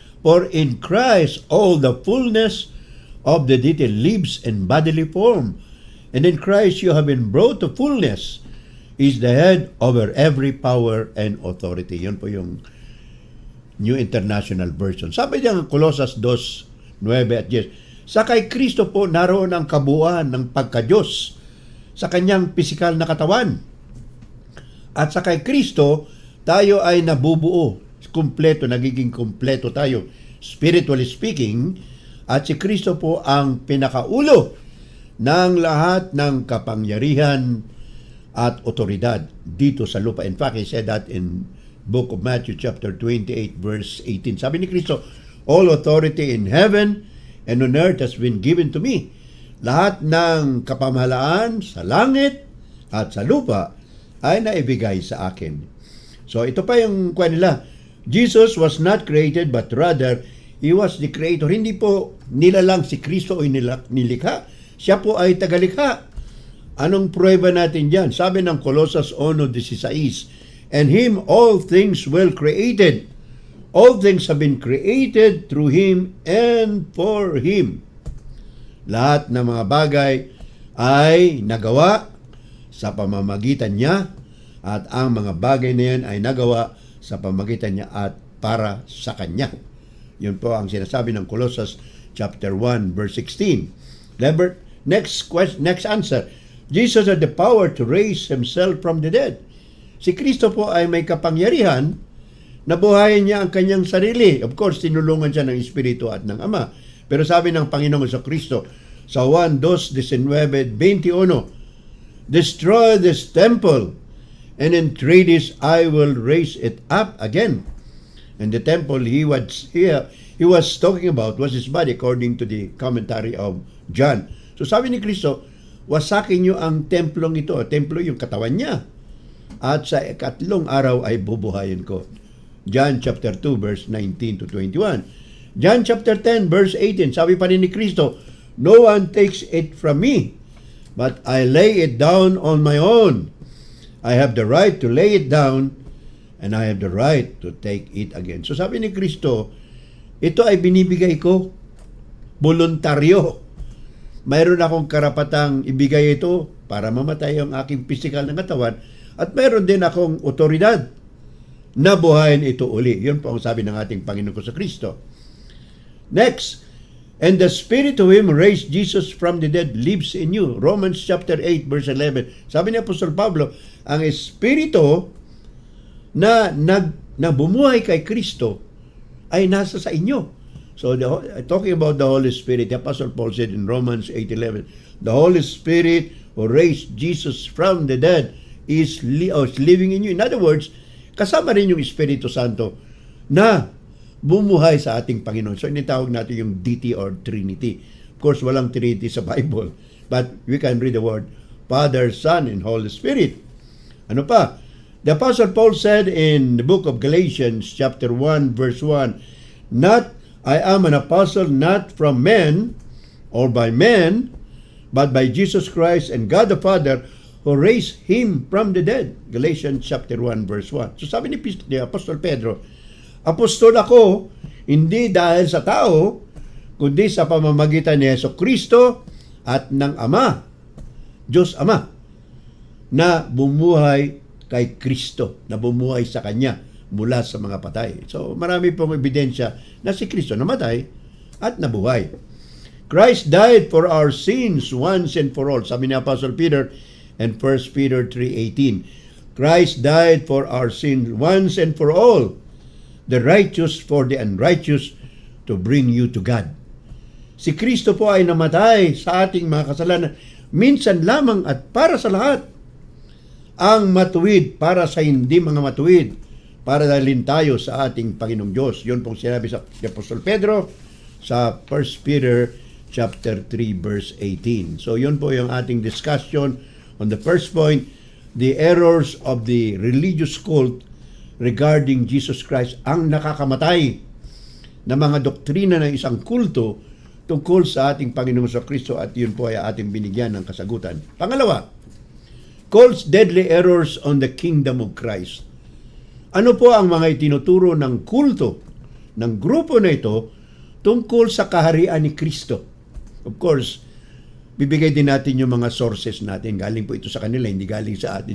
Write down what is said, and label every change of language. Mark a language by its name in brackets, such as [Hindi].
[English] For in Christ all the fullness of the deity lives in bodily form, and in Christ you have been brought to fullness, is the head over every power and authority. [Filipino] Yun po yung New International Version. Sabi niya Colossus 2, 9 at 10, sa kay Kristo po naroon ang kabuuan ng pagka-Diyos sa kanyang pisikal na katawan. At sa kay Kristo, tayo ay nabubuo, kumpleto, nagiging kumpleto tayo, [English] spiritually speaking, [Filipino] at si Kristo po ang pinakaulo ng lahat ng kapangyarihan at otoridad dito sa lupa. [English] In fact, he said that in book of Matthew chapter 28 verse 18. [Filipino] Sabi ni Kristo, [English] all authority in heaven and on earth has been given to me. [Filipino] Lahat ng kapamahalaan sa langit at sa lupa ay naibigay sa akin. So ito pa yung nila. [English] Jesus was not created but rather He was the creator. [Filipino] Hindi po nilalang si Kristo o nilikha. Siya po ay tagalikha. Anong prueba natin dyan? Sabi ng Colossus 1:16, [English] and Him all things were created. All things have been created through Him and for Him. [Filipino] Lahat ng mga bagay ay nagawa sa pamamagitan niya, at ang mga bagay na yan ay nagawa sa pamamagitan niya at para sa Kanya. Yun po ang sinasabi ng Colossus chapter 1 verse 16. [English] Next answer. Jesus had the power to raise Himself from the dead. [Filipino] Si Kristo po ay may kapangyarihan na buhayin niya ang kanyang sarili. [English] Of course, [Filipino] tinulungan siya ng Espiritu at ng Ama. Pero sabi ng Panginoong Jesucristo sa 1:19-21, [English] destroy this temple, and in 3 days I will raise it up again. And the temple he was talking about was his body, according to the commentary of John. [Filipino] So sabi ni Kristo, wasakin niyo ang templong ito. Templo yung katawan niya. At sa ikatlong araw ay bubuhayin ko. [English] John chapter 2 verse 19-21. John chapter 10 verse 18, [Filipino] sabi pa rin ni Kristo, [English] no one takes it from me, but I lay it down on my own. I have the right to lay it down, and I have the right to take it again. [Filipino] So sabi ni Kristo, ito ay binibigay ko, voluntaryo. Mayroon akong karapatang ibigay ito para mamatay ang aking physical na katawan, At meron din akong otoridad na buhayin ito uli. Yun po ang sabi ng ating Panginoon ko sa Kristo. [English] Next, and the Spirit of Him raised Jesus from the dead lives in you. Romans chapter 8 verse 11. [Filipino] Sabi ni Apostol Pablo, ang Espiritu na bumuhay kay Kristo ay nasa sa inyo. [English] So talking about the Holy Spirit, the Apostle Paul said in Romans 8:11, the Holy Spirit who raised Jesus from the dead is living in you. In other words, [Filipino] kasama rin yung Espiritu Santo na bumuhay sa ating Panginoon. So initawag natin yung [English] deity or Trinity. Of course, [Filipino] walang Trinity sa [English] Bible, but we can read the word Father, Son, and Holy Spirit. [Filipino] Ano pa? [English] The Apostle Paul said in the book of Galatians chapter 1 verse 1, not I am an apostle not from men or by men, but by Jesus Christ and God the Father who raised Him from the dead. Galatians chapter 1 verse 1. [Filipino] So sabi ni Apostol Pedro, apostol ako, hindi dahil sa tao, kundi sa pamamagitan ni Yesu Kristo at ng Ama, Diyos Ama, na bumuhay kay Kristo, na bumuhay sa Kanya mula sa mga patay. So marami pong ebidensya na si Kristo namatay at nabuhay. [English] Christ died for our sins once and for all. [Filipino] Sabi ni [English] Apostle Peter in 1 Peter 3:18. Christ died for our sins once and for all, the righteous for the unrighteous, to bring you to God. [Filipino] Si Kristo po ay namatay sa ating mga kasalanan minsan lamang at para sa lahat. Ang matuwid para sa hindi mga matuwid, para dalhin tayo sa ating Panginoong Diyos. Yun pong sinabi sa Apostol Pedro sa 1 Peter chapter 3 verse 18. So yun po yung ating [English] discussion on the first point, the errors of the religious cult regarding Jesus Christ, [Filipino] ang nakakamatay na mga doktrina ng isang kulto tungkol sa ating Panginoong sa Kristo, at yun po ay ating binigyan ng kasagutan. Pangalawa, [English] cult's deadly errors on the kingdom of Christ. [Filipino] Ano po ang mga itinuturo ng kulto, ng grupo na ito, tungkol sa kaharian ni Kristo? [English] Of course, [Filipino] bibigay din natin yung mga sources natin. Galing po ito sa kanila, hindi galing sa atin.